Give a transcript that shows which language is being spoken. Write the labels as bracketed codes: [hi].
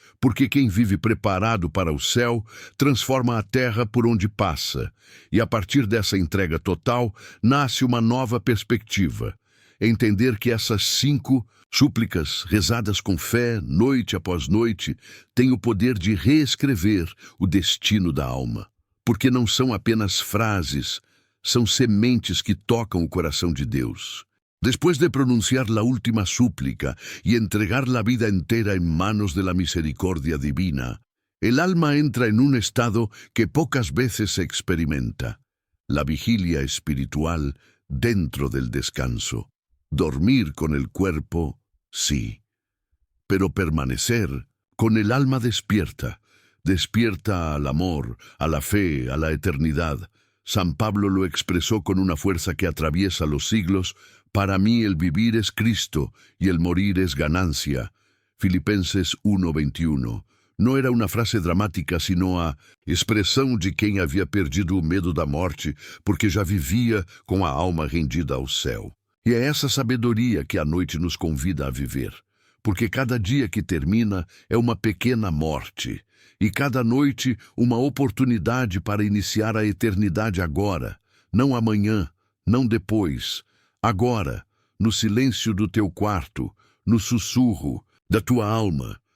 [pt] Porque quem vive preparado para o céu transforma a terra por onde passa, e a partir dessa entrega total nasce uma nova perspectiva. Entender que essas 5 súplicas, rezadas com fé, noite após noite, têm o poder de reescrever o destino da alma. Porque não são apenas frases, são sementes que tocam o coração de Deus. [es] Después de pronunciar la última súplica y entregar la vida entera en manos de la misericordia divina, el alma entra en un estado que pocas veces se experimenta, la vigilia espiritual dentro del descanso. Dormir con el cuerpo, sí, pero permanecer con el alma despierta, despierta al amor, a la fe, a la eternidad. San Pablo lo expresó con una fuerza que atraviesa los siglos. Para mí el vivir es Cristo y el morir es ganancia. Filipenses 1:21. [pt] Não era uma frase dramática, sino a expressão de quem havia perdido o medo da morte, porque já vivia com a alma rendida ao céu. E é essa sabedoria que a noite nos convida a viver, porque cada dia que termina é uma pequena morte, e cada noite uma oportunidade para iniciar a eternidade agora, não amanhã, não depois, agora, no silêncio do teu quarto, no sussurro da tua alma.